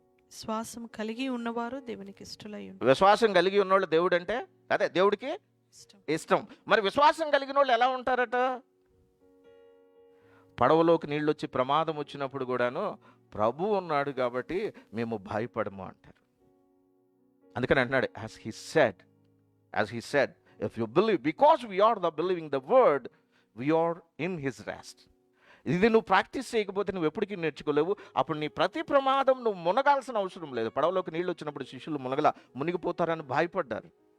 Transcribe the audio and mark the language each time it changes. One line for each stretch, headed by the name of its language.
Telugu: విశ్వాసం కలిగి ఉన్నవారు దేవునికి ఇష్టలై ఉంటారు. విశ్వాసం కలిగి ఉన్నోళ్ళు దేవుడు అంటే అదే దేవుడికి ఇష్టం. మరి విశ్వాసం కలిగిన వాళ్ళు ఎలా ఉంటారట? పడవలోకి నీళ్ళు వచ్చి ప్రమాదం వచ్చినప్పుడు కూడాను ప్రభు ఉన్నాడు కాబట్టి మేము భయపడము అంటారు. అందుకని అంటున్నాడు
English: as he said if you believe, because we are the believing the word, we are in his rest.
Telugu: ఇది నువ్వు ప్రాక్టీస్ చేయకపోతే నువ్వు ఎప్పటికీ నేర్చుకోలేవు. అప్పుడు నీ ప్రతి ప్రమాదం నువ్వు మునగాల్సిన అవసరం లేదు. పడవలోకి నీళ్ళు వచ్చినప్పుడు శిష్యులు మునిగిపోతారని భయపడ్డారు.